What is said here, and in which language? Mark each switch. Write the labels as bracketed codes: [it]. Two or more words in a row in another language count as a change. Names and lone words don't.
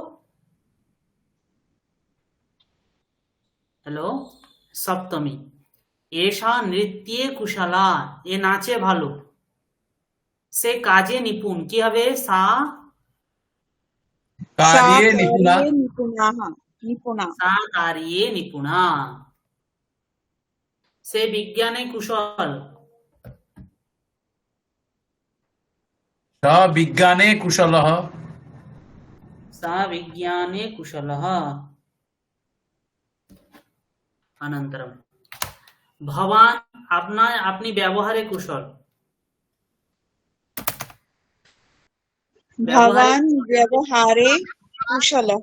[bn] হ্যালো, সপ্তমী। [sa] एषा नृत्ये कुशला, [bn] এ নাচে ভালো, সে কাজে নিপুণ। কি হবে? সা [sa] कार्ये निपुणा। कार्ये निपुणाः निपुणा। सा कार्ये निपुणा। [bn] সে বিজ্ঞানে কুশল, [sa] स विज्ञाने कुशलः। सा विज्ञाने कुशलः। अनन्तरम भवान, [bn] আপনি ব্যবহারে কুশল। [sa] भवान् व्यवहारे कुशलः।